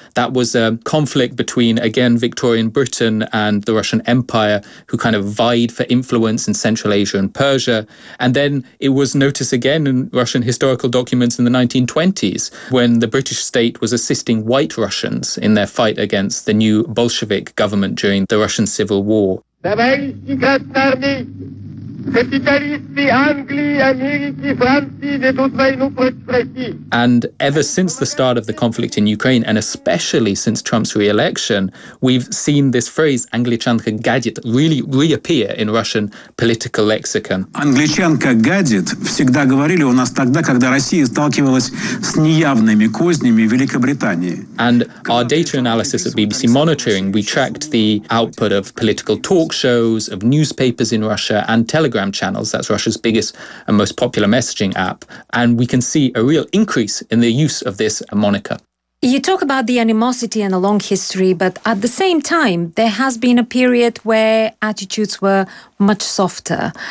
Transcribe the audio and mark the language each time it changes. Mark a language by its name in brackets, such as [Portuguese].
[English] That was a conflict between, again, Victorian Britain and the Russian Empire, who kind of vied for influence in Central Asia and Persia. And then it was noticed again in Russian historical documents in the 1920s, when the British state was assisting white Russians in their fight against the new Bolshevik government during the Russian Civil War. [Russian] Товарищи красноармейцы, капиталисты Англии, Америки, Франции ведут войну против России. [English] And ever since the start of the conflict in Ukraine, and especially since Trump's re-election, we've seen this phrase, Anglichanka gadit, really reappear in Russian political lexicon. [Russian] Англичанка гадит всегда говорили у нас тогда, когда Россия сталкивалась с неявными кознями Великобритании. [English] And our data analysis at BBC Monitoring, we tracked the output of political talk shows, of newspapers in Russia, and Telegram channels, that's Russia's biggest and most popular messaging app, and we can see a real increase in the use of this moniker. You talk about the animosity and a long history, but at the same time, there has been a period where attitudes were much softer.